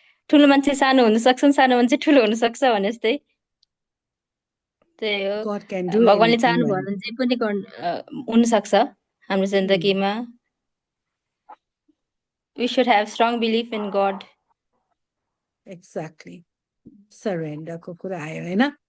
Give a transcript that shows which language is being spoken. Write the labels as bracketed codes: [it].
[ne] ठुलो मान्छे सानो हुन सक्छ, सानो मान्छे ठुलो हुन सक्छ भने जस्तै त्यही हो। [en] God can do [ne] भगवानले [en] anything [ne] चाहनु भयो भने। भने जे पनि हुन सक्छ हाम्रो जिन्दगीमा। [en] We should have strong belief in God. [ne] Exactly, सरेन्डरको कुरा आयो होइन?